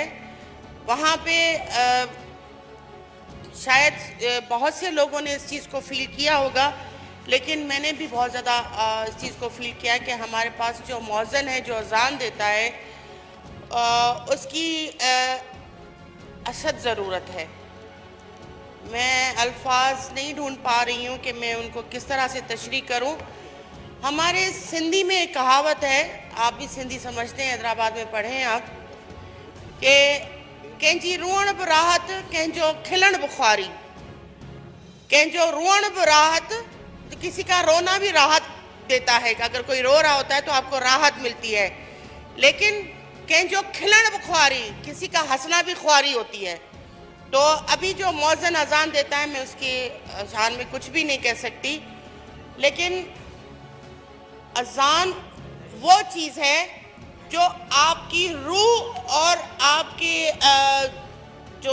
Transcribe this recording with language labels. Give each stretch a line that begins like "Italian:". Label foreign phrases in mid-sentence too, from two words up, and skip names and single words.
Hindi: वहाँ पे शायद बहुत से लोगों ने इस चीज़ को फील किया होगा, लेकिन मैंने भी बहुत ज़्यादा इस चीज़ को फील किया कि हमारे पास जो मौज़न है, जो अज़ान देता है, उसकी अशद ज़रूरत है। मैं अल्फाज नहीं ढूंढ पा रही हूँ कि मैं उनको किस तरह से तशरीह करूँ। हमारे सिंधी में एक कहावत है, आप भी सिंधी समझते हैं, हैदराबाद में पढ़े हैं आप, कि
Sindhi: कंहिंजी रुअण बि राहत, कंहिंजो खिलण बि ख्वारी। कंहिंजो रुअण बि राहत,
Hindi: किसी का रोना भी राहत देता है कि अगर कोई रो रहा होता है तो आपको राहत मिलती है, लेकिन
Sindhi: कंहिंजो खिलण बि ख्वारी,
Hindi: किसी का हंसना भी ख्वारी होती है। तो अभी जो मौज़न अजान देता है, मैं उसकी शान में कुछ भी नहीं कह सकती, लेकिन अजान वो चीज़ है जो आपकी रूह और आपके जो